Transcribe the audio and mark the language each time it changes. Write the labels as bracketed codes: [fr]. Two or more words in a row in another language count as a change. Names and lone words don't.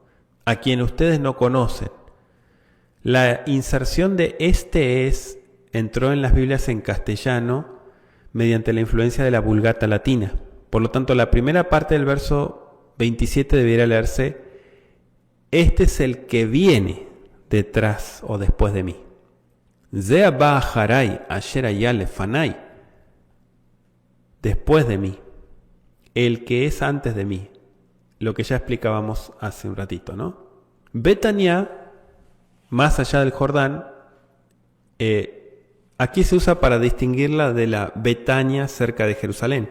[es] A quien ustedes no conocen. La inserción de este es entró en las Biblias en castellano mediante la influencia de la Vulgata latina. Por lo tanto, la primera parte del verso 27 debiera leerse: este es el que viene detrás o después de mí. [he] זה בא אחרי אשר היה לפני, [es] después de mí, el que es antes de mí, lo que ya explicábamos hace un ratito, ¿no? Betania, más allá del Jordán, aquí se usa para distinguirla de la Betania cerca de Jerusalén.